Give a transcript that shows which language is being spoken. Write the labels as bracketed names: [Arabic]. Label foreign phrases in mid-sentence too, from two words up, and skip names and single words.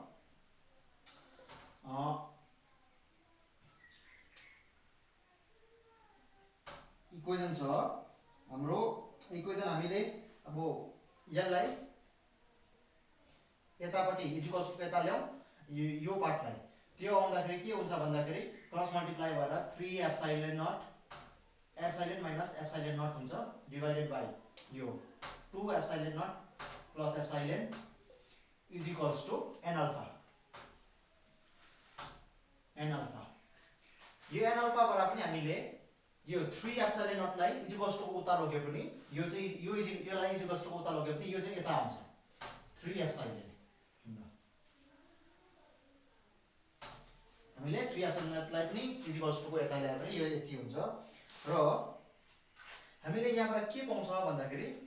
[Nepali] इक्वेसन छ हाम्रो इक्वेसन हामीले अब यसलाई यतापट्टि [English] equals to [Nepali] यता ल्याऊ यो पार्टलाई त्यो आउँदाखेरि के हुन्छ भन्दाखेरि [English] cross multiply [Nepali] भएर [English] 3 epsilon naught epsilon minus epsilon naught [Nepali] हुन्छ [English] divided by [Nepali] यो [English] 2 epsilon naught plus epsilon is equals to n alpha [Nepali] यो [English] n alpha [Nepali] बाट पनि हामीले यो [English] 3 epsilon naught [Nepali] लाई [English] equals to [Nepali] उता लगे पनि यो चाहिँ योलाई [English] equals to [Nepali] उता लगे पनि यो चाहिँ यता आउँछ 3 एप्सिलन हामीले [English] 3 epsilon naught [Nepali] लाई पनि [English] equals to [Nepali] को यता ल्याए पनि यो यति हुन्छ र हामीले यहाँबाट के पाउँछ भन्दाखेरि